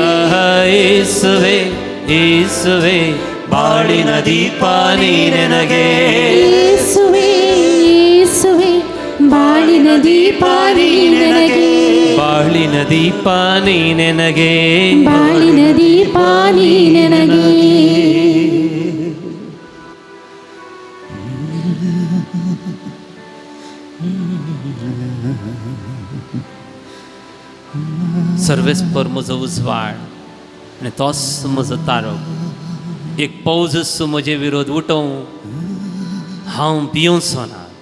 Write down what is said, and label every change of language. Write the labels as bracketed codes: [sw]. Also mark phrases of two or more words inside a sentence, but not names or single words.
[kn] ಯೇಸುವೆ ಯೇಸುವೆ ಬಾಳಿನ ದೀಪ ನೀನೆನಗೆ ಯೇಸುವೆ ಯೇಸುವೆ ಬಾಳಿನ ದೀಪ ನೀ ನನಗೆ ಬಾಳಿನ ದೀಪ ನೀನೆನಗೆ ಬಾಳಿನ ದೀಪ ನೀ ನನಗೆ [kok] सर्वेस पर म्हजो उजवाड आनी तोच म्हजो तारो एक पावस म्हजे विरोध उठोव हांव भियोंचो ना